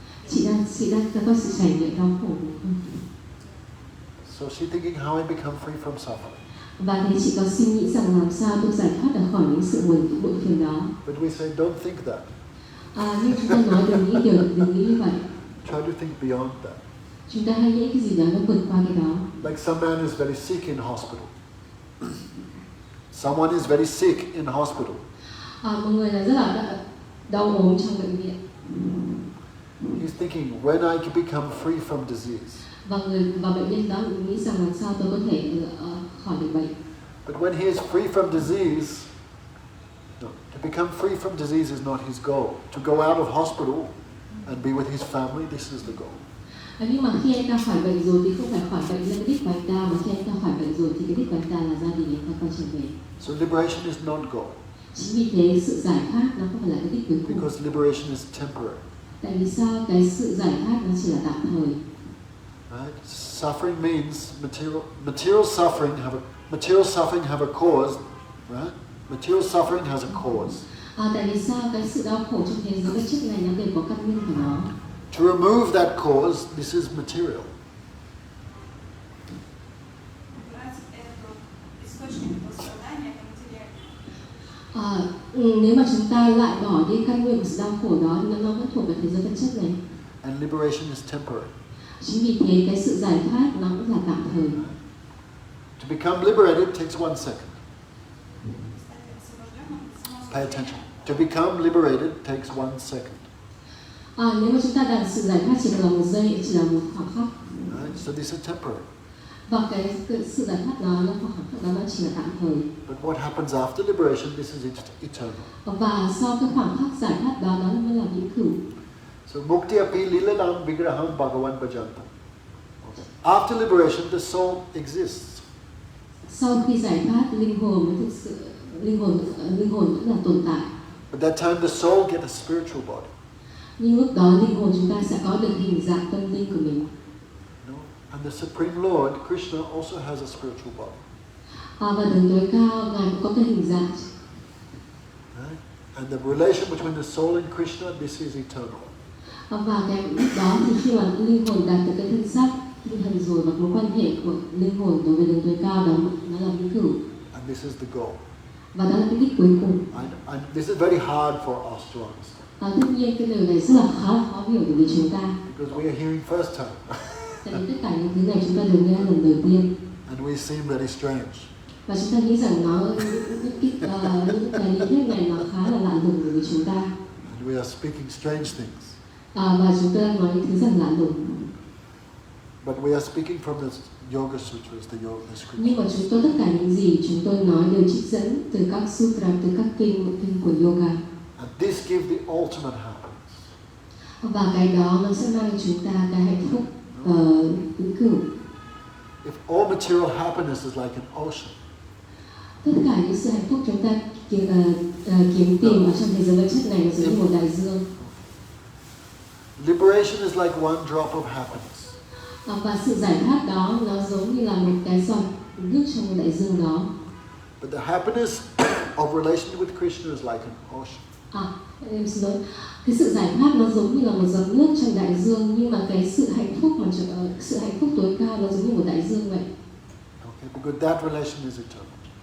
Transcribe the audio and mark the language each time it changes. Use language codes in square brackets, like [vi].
[vi] Chị đang có sự trải nghiệm đau khổ đúng không? [en] So she's thinking how I become free from suffering. [vi] Và thế chị có suy nghĩ rằng làm sao tôi giải thoát được khỏi những sự buồn phiền đó. [en] But we say don't think that. [vi] Nhưng chúng ta nói đừng nghĩ như vậy. [en] Try to think beyond that. [vi] Chúng ta hay nghĩ cái gì đó nó vượt qua cái đó. [en] Like some man is very sick in hospital. Someone is very sick in hospital. [vi] Một người là rất là đau ốm trong bệnh viện. [en] He's thinking, when I can become free from disease. [vi] Và bệnh nhân đó nghĩ rằng làm sao tôi có thể khỏi được bệnh. [en] But when he is free from disease, no, to become free from disease is not his goal. To go out of hospital and be with his family, this is the goal. [vi] Nhưng mà khi anh ta khỏi bệnh rồi thì không phải khỏi bệnh là cái đích của anh ta, mà khi anh ta khỏi bệnh rồi thì cái đích của anh ta là gia đình anh ta quay trở về. [en] So liberation is not goal. [vi] Chính vì thế sự giải thoát nó không phải là cái đích cuối cùng. [en] Because liberation is temporary. [vi] Tại vì sao? Cái sự giải thoát nó chỉ là tạm thời. [en] Right? Suffering means material suffering have a cause, right? Material suffering has a cause. [vi] Tại vì sao? Cái sự đau khổ trong thế giới vật chất này nó đều có căn nguyên của nó. [en] To remove that cause, this is material. [vi] Nếu mà chúng ta lại bỏ đi căn nguyên của sự đau khổ đó, nó vẫn thuộc về thế giới vật chất này. [en] And liberation is temporary. [vi] Chính vì thế cái sự giải thoát nó cũng là tạm thời. [en] To become liberated takes 1 second. Pay attention. To become liberated takes 1 second. [vi] Nếu mà chúng ta đạt sự giải thoát chỉ là 1 giây, chỉ là một khoảng khắc. [en] Right? So this is temporary. [vi] Và cái sự giải thoát đó, khoảng khắc đó nó chỉ là tạm thời. [en] But what happens after liberation? This is eternal. [vi] Và sau cái khoảng khắc giải thoát đó, đó mới là vĩnh cửu. [sa] So mukti api lilanam vigraham bhagavan bhajanta. [en] After liberation, the soul exists. [vi] Sau khi giải thoát, linh hồn mới thực sự linh hồn vẫn là tồn tại. [en] But that time the soul gets a spiritual body. [vi] Nhưng lúc đó linh hồn chúng ta sẽ có được hình dạng tâm linh của mình. [en] No? And the Supreme Lord, Krishna, also has a spiritual body. [vi] Và đấng tối cao ngài cũng có cái hình dạng. [en] Right? And the relation between the soul and Krishna, this is eternal. [vi] Và cái lúc đó thì khi mà linh hồn đạt được cái thân xác tinh thần rồi, và mối quan hệ của linh hồn đối với đấng tối cao đó nó là vĩnh cửu. [en] And this is the goal. [vi] Và đó là cái đích cuối cùng. [en] And this is very hard for us to understand. [vi] Tất nhiên cái điều này rất là khá là khó hiểu đối với chúng ta. [en] Because we are hearing first time. [vi] Tại vì tất cả những thứ này chúng ta đều nghe lần đầu tiên. [en] And we seem very strange. [vi] Và chúng ta nghĩ rằng những cái lý thuyết này nó khá là lạ lùng đối với chúng ta. [en] And we are speaking strange things. [vi] Và chúng ta nói những thứ rất lạ lùng. [en] But we are speaking from the Yoga Sutras, the scriptures. [vi] Nhưng mà chúng tôi tất cả những gì chúng tôi nói đều trích dẫn từ các sutra, từ các kinh của yoga. [en] And this gives the ultimate happiness. [vi] Và cái đó nó sẽ mang cho chúng ta cái hạnh phúc vĩnh cửu. [en] If all material happiness is like an ocean, [vi] Tất cả những sự hạnh phúc chúng ta kiếm tìm ở trong thế giới vật chất này là giống như một đại dương. [en] liberation is like one drop of happiness. [vi] Và sự giải thoát đó nó giống như là một cái giọt nước trong một đại dương đó. [en] But the happiness of relation with Krishna is like an ocean. [vi] Em xin lỗi. Cái sự giải thoát nó giống như là một giọt nước trong đại dương, nhưng mà cái sự hạnh phúc sự hạnh phúc tối cao nó giống như một đại dương vậy. [en] Okay, because that relation is eternal.